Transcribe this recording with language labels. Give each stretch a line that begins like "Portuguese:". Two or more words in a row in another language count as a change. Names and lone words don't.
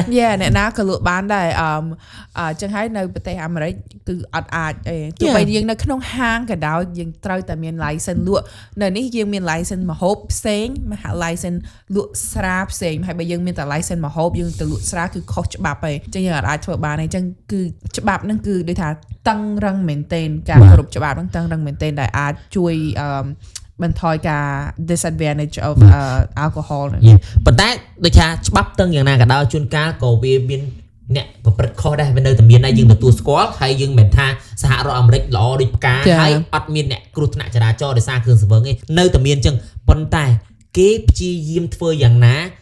Khmer: អ្នកណាក៏លក់បានដែរចឹងហើយនៅប្រទេសអាមេរិកគឺអត់អាចទោះបីយើងនៅក្នុងហាងក៏ដោយយើងត្រូវតែមាន license លក់នៅនេះយើងមាន license ម្ហូបផ្សេង license លក់ស្រាផ្សេងហើយបើយើងមានតែ license ម្ហូបយើងទៅលក់ស្រាគឺខុសច្បាប់ហើយអញ្ចឹងយើងអាចធ្វើបានហើយអញ្ចឹងគឺច្បាប់ហ្នឹងគឺដូចថាតឹងរឹងមែនទែនការគោរពច្បាប់ហ្នឹងតឹងរឹងមែនទែនដែលអាចជួយបន្ថយការ
English: disadvantage of alcohol
Khmer: ហ្នឹង ប៉ុន្តែដូចថាច្បាប់តឹងយ៉ាងណាក៏ដោយជួនកាលក៏វាមានអ្នកប្រព្រឹត្តខុសដែរវានៅតែមានដែរយើងទទួលស្គាល់ហើយយើងមិនថាសហរដ្ឋអាមេរិកល្អដូចផ្កាហើយអត់មានអ្នកគ្រោះថ្នាក់ចរាចរណ៍ដោយសារគ្រឿងសង្វឹងទេនៅតែមានអញ្ចឹងប៉ុន្តែគេព្យាយាមធ្វើយ៉ាងណា